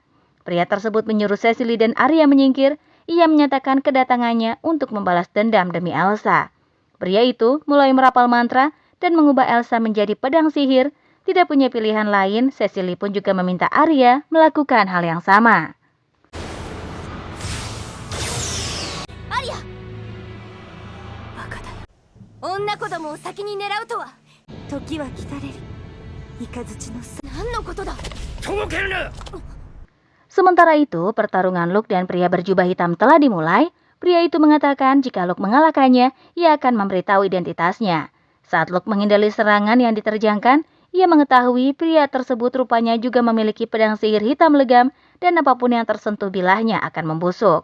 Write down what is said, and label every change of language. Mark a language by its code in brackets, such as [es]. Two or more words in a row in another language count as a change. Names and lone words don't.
[id] Pria tersebut menyuruh Cecily dan Arya menyingkir. Ia menyatakan kedatangannya untuk membalas dendam demi Elsa. Pria itu mulai merapal mantra dan mengubah Elsa menjadi pedang sihir. Tidak punya pilihan lain, Cecily pun juga meminta Arya melakukan hal yang sama. Arya! [ja] バカだよ。女子供を先に狙うとは。時は来たれる。雷の何のことだ。とぼけるな！ [id] Sementara itu, pertarungan Luke dan pria berjubah hitam telah dimulai. Pria itu mengatakan jika Luke mengalahkannya, ia akan memberitahu identitasnya. Saat Luke menghindari serangan yang diterjangkan, ia mengetahui pria tersebut rupanya juga memiliki pedang sihir hitam legam dan apapun yang tersentuh bilahnya akan membusuk.